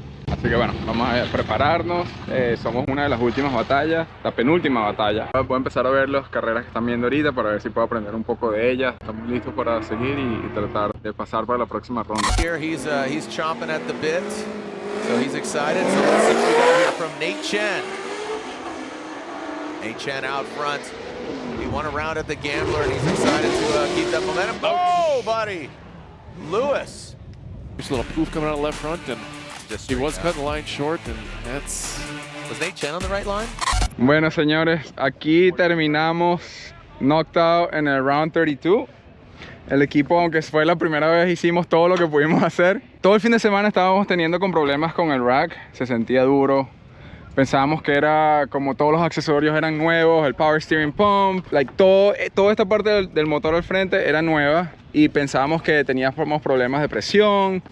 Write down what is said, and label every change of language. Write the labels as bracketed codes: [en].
[es] Así que bueno, vamos a prepararnos. Somos una de las últimas batallas, la penúltima batalla. Voy a empezar a ver las carreras que están viendo ahorita para ver si puedo aprender un poco de ellas. Estamos listos para seguir y tratar de pasar para la próxima ronda. [en] Here he's chomping at the bit, so he's excited. So let's see what we got here from Nate Chen. Nate Chen out front. He won a round at the Gambler, and he's excited to keep that momentum. Oh, buddy, Lewis. There's a little poof coming out of left front, and he was cutting the line short, and that's... Was Nate Chen on the right line? [es] Bueno, señores, aquí terminamos [en] knocked out [es] en el round 32. El equipo, aunque fue la primera vez, hicimos todo lo que pudimos hacer. Todo el fin de semana estábamos teniendo problemas con el rack, se sentía duro. Pensábamos que era como todos los accesorios eran nuevos, el power steering pump, toda esta parte del motor al frente era nueva, y pensábamos que teníamos problemas de presión.